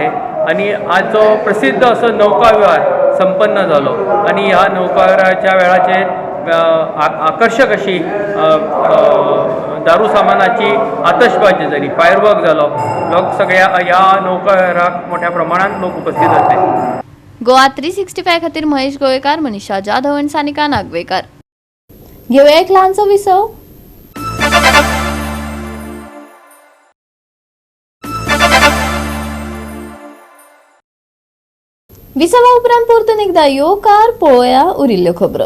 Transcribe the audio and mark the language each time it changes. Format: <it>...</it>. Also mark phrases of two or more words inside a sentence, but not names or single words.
<kok>आणि आज जो प्रसिद्ध असो नौका विहार संपन्न झालो आणि ह्या नौकाविहाराच्या वेळाचेर आकर्षक अशी दारू सामानाची आतषबाजी झाली, फायरवर्क झालो. लोक सगळ्या या नौकाविहाराक मोठ्या प्रमाणात लोक उपस्थित असले. गोवा 365 खातीर महेश गोयेकार, मनीषा जाधव आणि सानिका नागवेकर. घेऊया एक ल्हानसो विसव. विसवा उपरांत परतून एकदा येवकार पळोवया उरिल्ल्यो खबरो.</kok>